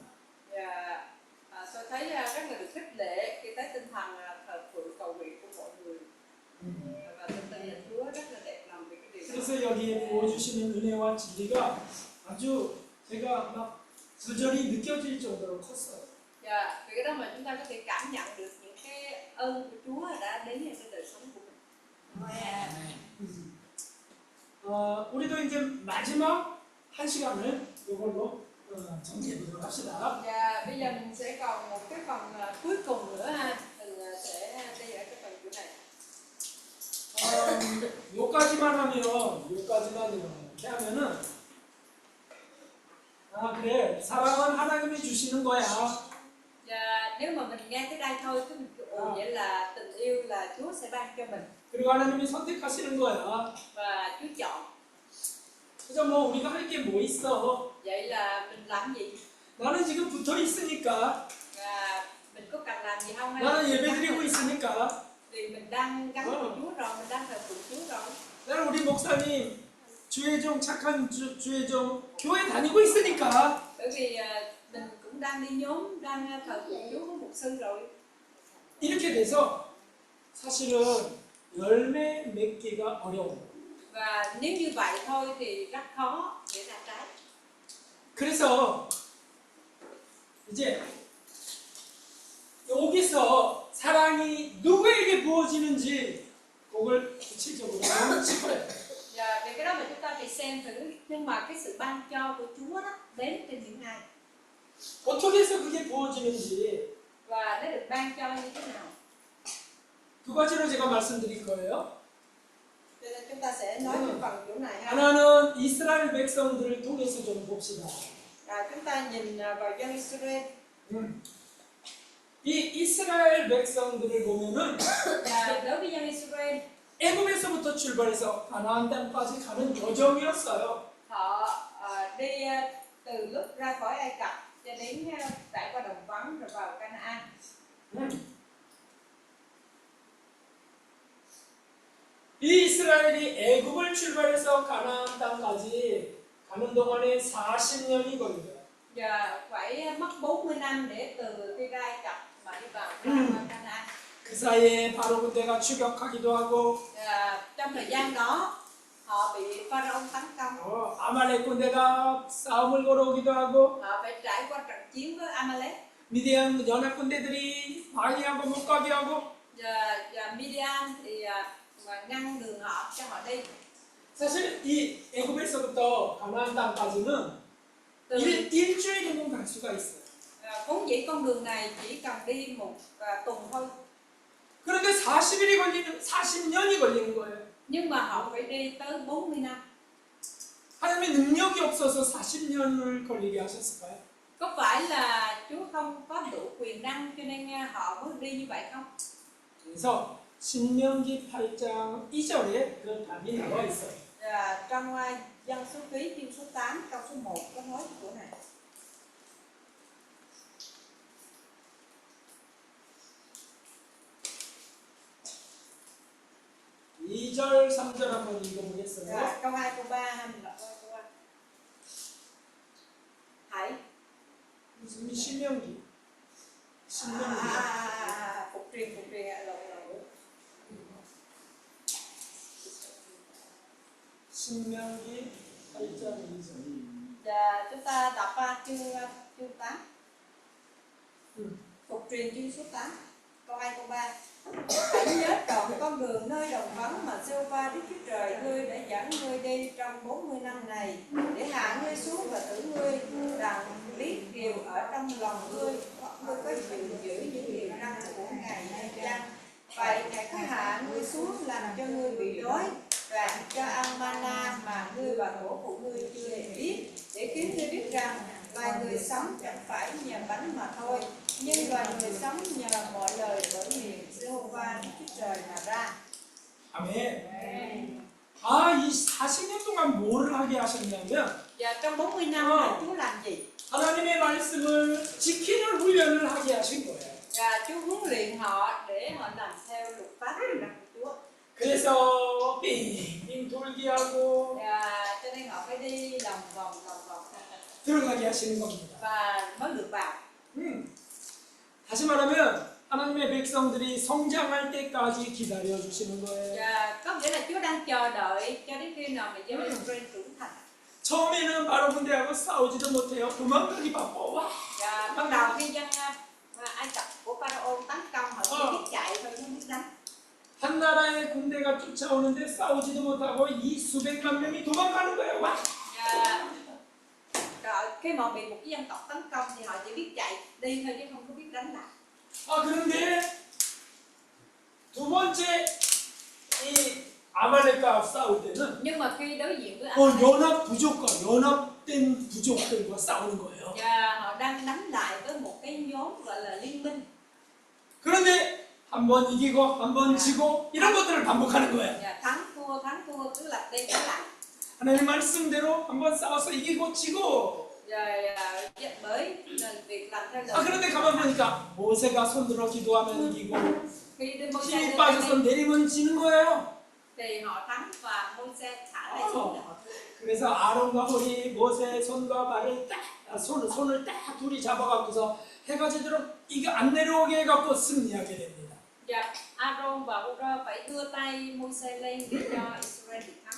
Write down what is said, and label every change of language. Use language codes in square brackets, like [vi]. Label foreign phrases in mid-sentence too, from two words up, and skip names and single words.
[vi] Và tôi thấy rất là được khích lệ khi thấy tinh thần thờ phượng cầu nguyện của mọi người. Và thực tế là Chúa rất là đẹp lòng về cái điều đó. [ko] 하나님께서 여기에 부어주시는 은혜와 진리가 아주 제가 막 절절히 느껴질 정도로 컸어요. [vi] Dạ, vì cái đó mà chúng ta có thể cảm nhận được những cái ơn của Chúa đã đến với cái đời sống của mình. [ko] 우리도 이제 마지막 한 시간을 이걸로 정리해 보도록 합시다. [vi] Dạ, bây giờ mình sẽ còn một cái phần cuối cùng nữa ha. Mình sẽ đi ở cái phần chỗ này. [ko] 요까지만 이렇게 하면은 그래 사랑은 하나님이 주시는 거야. [vi] Dạ, nếu mà mình nghe tới đây thôi cứ mình vậy là tình yêu là Chúa sẽ ban cho mình [ko] 그리고 하나님이 선택하시는 거야. [vi] và Chúa chọn. [ko] 그래서 뭐 우리가 할 게 뭐 있어? [vi] Vậy là mình làm gì? [ko] 나는 지금 붙어 있으니까, [vi] Và mình có cần làm gì không? Hay [ko] 나는 [vi] là [ko] 예배드리고 있으니까, [vi] vì mình đang gắn với Chúa rồi, mình đang thờ phượng Chúa rồi. [ko] 나는 우리 목사님 주의 종 착한 주의 종 교회 다니고 있으니까. [vi] Bởi vì mình cũng đang đi nhóm, đang thờ phượng Chúa với mục sư rồi. [ko] 이렇게 돼서 사실은 열매 맺기가 어려워. [vi] Và nếu như vậy thôi thì rất khó để ra trái. [ko] 그래서 이제 여기서 사랑이 누구에게 부어지는지 그걸 구체적으로 짚어야 돼. [vi] Và về cái đó mà chúng ta phải xem thử, nhưng mà cái sự ban cho của Chúa đó đến trên những ai [ko] 어떻게 해서 그게 부어지는지 [vi] và nó được ban cho như thế nào. [ko] 두 가지로 제가 말씀드릴 거예요. [vi] Cho nên chúng ta sẽ nói cái phần chỗ này ha. [ko] 하나는 이스라엘 백성들을 통해서 좀 봅시다. [vi] Chúng ta nhìn vào dân Israel. [ko] 이 이스라엘 백성들을 보면은 [vi] Và đối với dân Israel, [ko] 애굽에서부터 출발해서 가나안 땅까지 가는 여정이었어요. [vi] họ đi từ lúc ra khỏi Ai Cập cho đến trải qua đồng vắng rồi vào Canaan. [ko] 이 이스라엘이 애굽을 출발해서 가나안 땅까지 가는 동안에 40년이 걸려요. [vi] Và phải mất 40 năm để từ khi ra Ai Cập mà đi vào Canaan. [ko] 그 사이에 바로 군대가 추격하기도 하고 [vi] Trong thời gian đó họ bị Pharaoh tấn công, [ko] 아말렉 군대가 싸움을 걸어오기도 하고 [vi] họ phải trải qua trận chiến với Amalek. [ko] 미디안 연합 군대들이 방해하고 못 가게 하고 [vi] Và Midian thì ngăn đường họ cho họ đi. [ko] 사실 이 애굽에서부터 가나안 땅까지는 일주일이면 갈 수가 있어요. [vi] Vốn dĩ con đường này chỉ cần đi một tuần thôi. [ko] 그런데 40년이 걸리는 거예요. [vi] Nhưng mà họ phải đi tới 40 năm. [ko] 하나님의 능력이 없어서 40년을 걸리게 하셨을까요? [vi] Có phải là Chúa không có đủ quyền năng cho nên họ mới đi như vậy không? [ko] 그래서 신명기 8장 2절에 그 답이 나와 있어요. [vi] Trong Dân Số Ký chương số 8 câu số 1 có nói chỗ này. [ko] 2절, 3절 한번 읽어보겠어요. [vi] Câu 2, câu 3 ha, mình đọc qua câu 3. Hãy [ko] 무슨 신명기? [vi] phục truyền lộn. [ko] 신명기 8장 2절. [vi] Và chúng ta đọc chương 8. Phục truyền chương số 8 câu 2 câu 3. Hãy nhớ trọn con đường nơi đồng vắng mà Giê-hô-va Đức Chúa Trời ngươi đã dẫn ngươi đi trong 40 năm này, để hạ ngươi xuống và thử ngươi rằng biết điều ở trong lòng ngươi có chịu giữ những điều răn của Ngài hay chăng. Vậy Ngài có hạ ngươi xuống làm cho ngươi bị đói và cho ăn mana mà ngươi và tổ phụ ngươi chưa hề biết, để khiến ngươi biết rằng loài người sống chẳng phải nhờ bánh mà thôi, nhưng loài người sống nhờ mọi lời bởi miệng Giê-hô-va Đức Chúa Trời mà ra. [ko] 아멘. 이 40년 동안 뭐를 하게 하셨냐면 [vi] Và trong 40 năm này Chúa làm gì? [ko] 하나님의 말씀을 지키는 훈련을 하게 하신 거예요. [vi] Và Chúa huấn luyện họ để họ làm theo luật pháp của Chúa. [ko] 그래서 빙빙 돌게 하고 [vi] Và cho nên họ phải đi lòng vòng [ko] 들어가게 하시는 겁니다. [vi] và mới được vào. [ko] 다시 말하면 하나님의 백성들이 성장할 때까지 기다려 주시는 거예요. [vi] Và có nghĩa là Chúa đang chờ đợi cho đến khi nào mà dân Israel trưởng thành. [ko] 처음에는 바로 군대하고 싸우지도 못해요. 도망가기 바빠. 와. [vi] Và ban đầu khi dân Ai Cập của Pharaoh tấn công họ chỉ biết chạy thôi không biết đánh. [ko] 한 나라의 군대가 쫓아오는데 싸우지도 못하고 이 수백만 명이 도망가는 거예요. 와. [vi] Rồi khi mà bị một cái dân tộc tấn công thì họ chỉ biết chạy đi thôi chứ không có biết đánh lại. [ko] 아 그런데 두 번째 이 아말렉과 싸울 때는 [vi] Nhưng mà khi đối diện với [ko] 연합 부족과 연합된 부족들과 싸우는 거예요. [vi] và họ đang đánh lại với một cái nhóm gọi là liên minh. [ko] 그런데 한 번 이기고 한 번 지고 이런 것들을 반복하는 거예요. [vi] Và thắng thua cứ lặp đi lặp lại. [ko] 하나님 말씀대로 한 번 싸워서 이기고 지고. [vi] Rồi bởi việc làm theo 아 lời. [ko] 그런데 가만 보니까 모세가 손들어 기도하면 이기고 [vi] Khi đưa Môi-se [ko] 힘이 [vi] lên [ko] 빠져서 [vi] đây [ko] 내리면 지는 거예요. [vi] thì họ thắng và Môi-se thả lại xuống để họ thua. [ko] 그래서 아론과 홀이 모세의 손과 발을 손을 딱 둘이 잡아갖고서 해가 지도록 이게 안 내려오게 해갖고 승리하게 됩니다. [vi] Và Aaron và Hur phải đưa tay Môi-se lên để cho Israel bị thắng.